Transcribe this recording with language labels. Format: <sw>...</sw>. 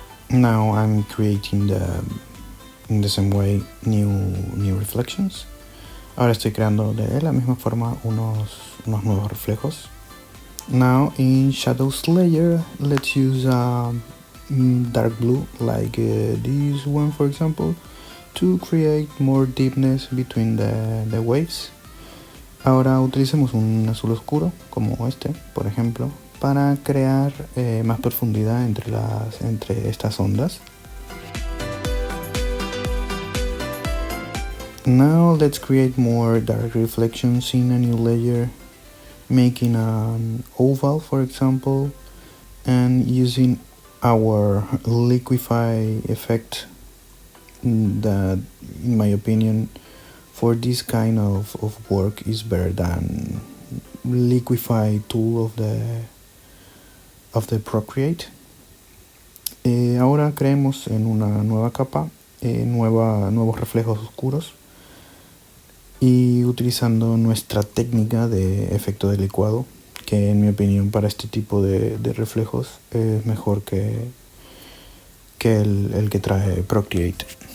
<en>Now I'm creating in the same way new reflections.</en> <es>Ahora estoy creando de la misma forma unos nuevos reflejos.</es> <en>Now in shadows layer, let's use dark blue like this one, for example, to create more deepness between the waves.</en> <es>Ahora utilicemos un azul oscuro como este, por ejemplo, para crear más profundidad entre estas ondas.</es> <en>Now let's create more dark reflections in a new layer, making an oval, for example, and using our liquefy effect that, in my opinion, for this kind of work is better than liquefy tool of the Procreate.</en> <es>Ahora creemos en una nueva capa, nuevos reflejos oscuros, y utilizando nuestra técnica de efecto de licuado, que en mi opinión para este tipo de reflejos es mejor que el que trae Procreate.</es>